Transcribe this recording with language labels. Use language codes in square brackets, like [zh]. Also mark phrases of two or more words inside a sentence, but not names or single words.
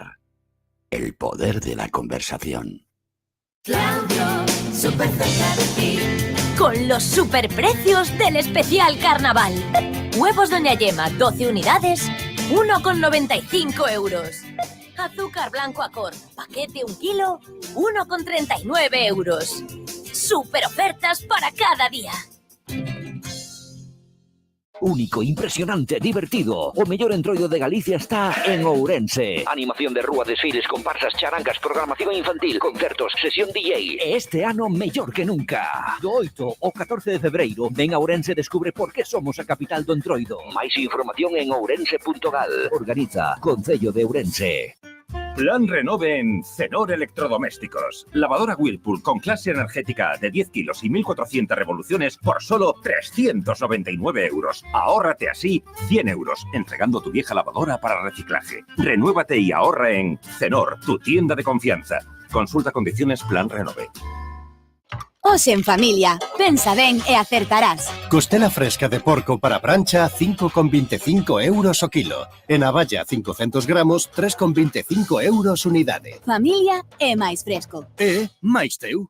[es] El poder de la conversación. Claudio, súper cerca de ti. Con los superprecios del especial carnaval. Huevos Doña Yema, 12 unidades, 1,95 euros. Azúcar blanco Acor, paquete 1 kilo, 1,39 euros. Super ofertas para cada día. Único, impresionante, divertido. [gl] O mellor entroido de Galicia está en Ourense. Animación de rúa, desfiles, comparsas, charangas, programación infantil, concertos, sesión DJ. E este ano mellor que nunca. Do 8 ao 14 de febreiro, ven a Ourense e descubre por que somos a capital do entroido. Máis información en ourense.gal. Organiza Concello de Ourense. [es] Plan Renove en Cenor Electrodomésticos. Lavadora Whirlpool con clase energética de 10 kilos y 1.400 revoluciones por solo 399 euros. Ahórrate así 100 euros, entregando tu vieja lavadora para reciclaje. Renuévate y ahorra en Cenor, tu tienda de confianza. Consulta condiciones Plan Renove. [gl] Hoxe en familia, pensa ben e acertarás. Costela fresca de porco para prancha, 5,25 euros o kilo. E navalla 500 gramos, 3,25 euros unidade. Familia é máis fresco. E máis teu.